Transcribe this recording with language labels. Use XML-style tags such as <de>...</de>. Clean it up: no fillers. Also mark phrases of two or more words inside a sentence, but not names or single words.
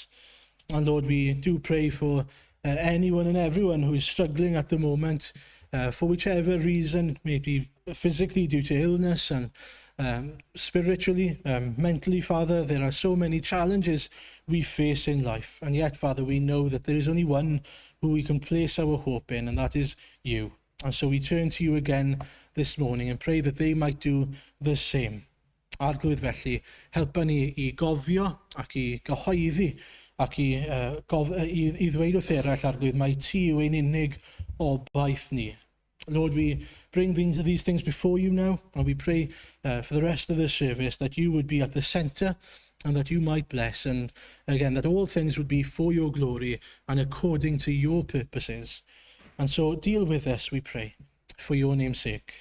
<en>And Lord, we do pray for anyone and everyone who is struggling at the moment, for whichever reason, maybe physically due to illness and spiritually, mentally, Father. There are so many challenges we face in life. And yet, Father, we know that there is only one who we can place our hope in, and that is you. And so we turn to you again this morning and pray that they might do the same.</en> <cy>Arglwydd felly, helpa ni i gofio ac i gyhoeddi ac i ddweud wrth eraill, arglwydd, mai ti yw ein unig obaith ni.</cy> <en>Lord, we bring these things before you now, and we pray for the rest of the service that you would be at the centre and that you might bless, and again, that all things would be for your glory and according to your purposes. And so deal with us, we pray, for your name's sake.</en>